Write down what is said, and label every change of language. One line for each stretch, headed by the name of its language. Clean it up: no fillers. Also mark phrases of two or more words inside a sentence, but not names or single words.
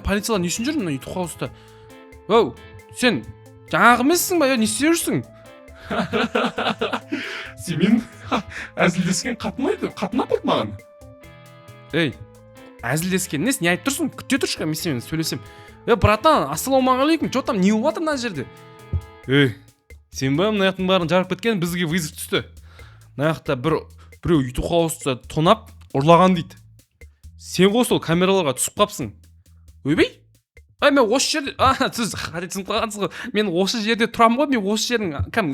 Kazakh: Полициялар не үшін жүр мына ютуб хауста? Оу, сен жаңағы емессің ба? Не істеп жүрсің? Сен мен әзілдескен қатынап болды маған. Ей, әзілдескен несі? Не айтып тұрсың? Күте тұршы, мен сенімен сөйлесем. Братан, ассалаумағалейкум,
Russian: что там,
Kazakh: не болып жатыр мына жерде? Ей, сен ба мына жақтың барын жарып кеткен, бізге вызов түсті. Мына жақта біреу ютуб хауста тонап ұрлаған дейді. Сен ғой сол камераларға түсіп қапсың. Ойбай? Мен осы жерде... Сіз қадетсін қалғансыз ғой. Мен осы жерде тұрам ғой, мен осы жердің...